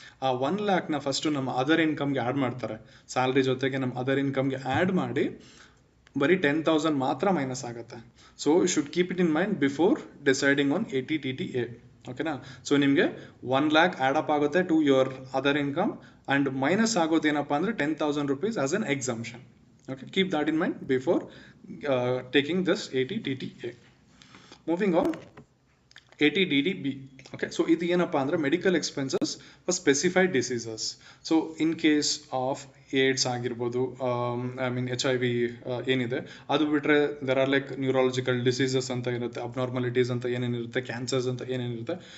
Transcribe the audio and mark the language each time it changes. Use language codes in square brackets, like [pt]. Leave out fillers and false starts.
[kn] ಆ 1 lakhನ ಫಸ್ಟು ನಮ್ಮ other ಇನ್ಕಮ್ಗೆ add ಮಾಡ್ತಾರೆ, ಸ್ಯಾಲ್ರಿ ಜೊತೆಗೆ ನಮ್ಮ ಅದರ್ ಇನ್ಕಮ್ಗೆ ಆ್ಯಡ್ ಮಾಡಿ ಬರೀ 10,000 ಮಾತ್ರ ಮೈನಸ್ ಆಗುತ್ತೆ. [en] So you should keep it in mind before deciding on 80DTA. ಓಕೆನಾ. [kn] ಸೊ ನಿಮಗೆ 1 lakh ಆ್ಯಡ್ ಅಪ್ ಆಗುತ್ತೆ [en] to your other income, [kn] and minus ಆಗೋದೇನಪ್ಪ ಅಂದರೆ 10,000 rupees [en] As an exemption. Okay, keep that in mind before taking this 80DTA. Moving on, 80DDB. Okay, so [kn] ಇದು ಏನಪ್ಪ ಅಂದರೆ, [en] Medical expenses for specified diseases. [kn] So in case of AIDS ಆಗಿರ್ಬೋದು, [en] I mean [kn] HIV ಏನಿದೆ ಅದು ಬಿಟ್ಟರೆ [en] there are like neurological diseases [kn] ಅಂತ ಇರುತ್ತೆ, abnormalities ಅಂತ ಏನೇನಿರುತ್ತೆ, ಕ್ಯಾನ್ಸರ್ಸ್ ಅಂತ ಏನೇನಿರುತ್ತೆ.